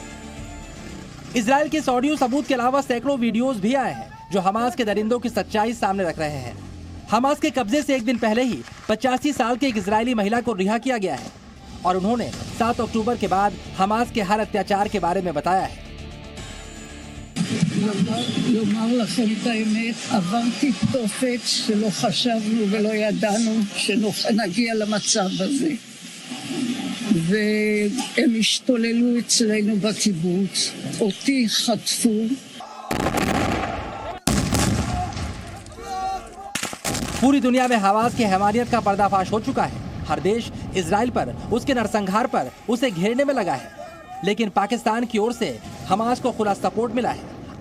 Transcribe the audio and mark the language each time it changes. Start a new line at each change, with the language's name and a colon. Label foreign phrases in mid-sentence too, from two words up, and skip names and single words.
Hindi: इजराइल के इस ऑडियो सबूत के अलावा सैकड़ों वीडियोस भी आए हैं जो हमास के दरिंदों की सच्चाई सामने रख रहे हैं। हमास के कब्जे से एक दिन पहले ही 85 साल की एक इजरायली महिला को रिहा किया गया है और उन्होंने 7 अक्टूबर के बाद हमास के हर अत्याचार के बारे में बताया है।
Hebrew: לומר לכם את האמת, עברתי תופת שלא חשבנו ולא ידענו שנגיע למצב הזה. והם השתוללו אצלנו בקיבוץ, אותי חטפו.
Hindi: पूरी दुनिया में हमास की हैवानियत का पर्दाफाश हो चुका है। हर देश इजराइल पर, उसके नरसंहार पर उसे घेरने में लगा है। लेकिन पाकिस्तान की ओर से हमास को खुला सपोर्ट मिला है।